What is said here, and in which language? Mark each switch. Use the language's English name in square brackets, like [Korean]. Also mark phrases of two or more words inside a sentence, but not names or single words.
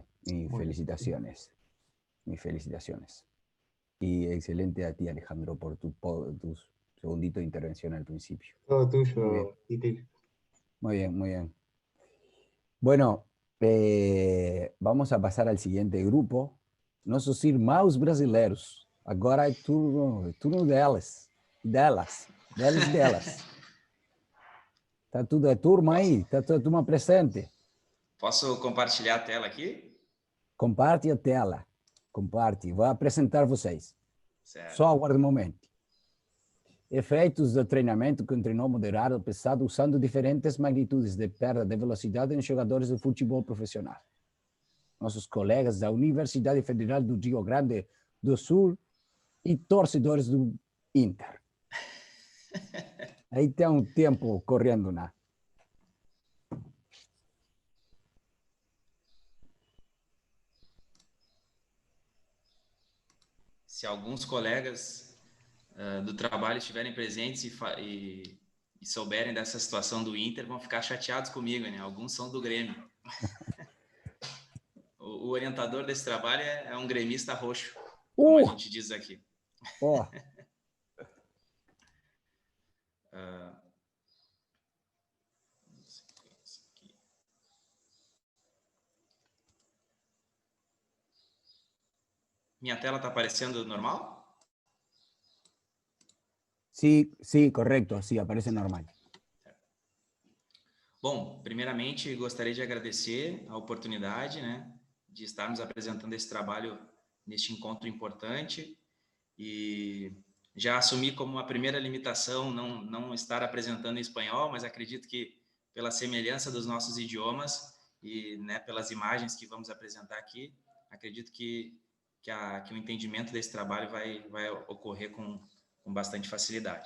[Spanish] Mis felicitaciones. Mis felicitaciones. Y excelente a ti, Alejandro, por tu segundito de intervención al principio. Todo tuyo, Titi. Muy bien, muy bien. Bueno, vamos a pasar al siguiente grupo. [Portuguese] Nossos irmãos brasileiros. Agora é turno delas. Delas. Tá tudo, é turma aí? Tá toda a turma presente? Posso compartilhar a tela aqui? Comparte a tela. Comparte. Vou apresentar vocês. Certo. Só aguarde um momento. Efeitos do treinamento com treino moderado pesado usando diferentes magnitudes de perda de velocidade em jogadores de futebol profissional. Nossos colegas da Universidade Federal do Rio Grande do Sul e torcedores do Inter. [Spanish] Ahí te da un tiempo corriendo una. [Portuguese] Se alguns colegas do trabalho estiverem presentes e souberem dessa situação do Inter, vão ficar chateados comigo, né? Alguns são do Grêmio. O orientador desse trabalho é um gremista roxo, como a gente diz aqui. Minha tela está aparecendo normal? [Spanish] Sí, sí, correcto, sí, aparece normal. [Portuguese] Bom, primeiramente gostaria de agradecer a oportunidade, né, de estarmos apresentando esse trabalho neste encontro importante e já assumi como a primeira limitação não estar apresentando em espanhol, mas acredito que pela semelhança dos nossos idiomas e, né, pelas imagens que vamos apresentar aqui, acredito que o entendimento desse trabalho vai ocorrer com bastante facilidade.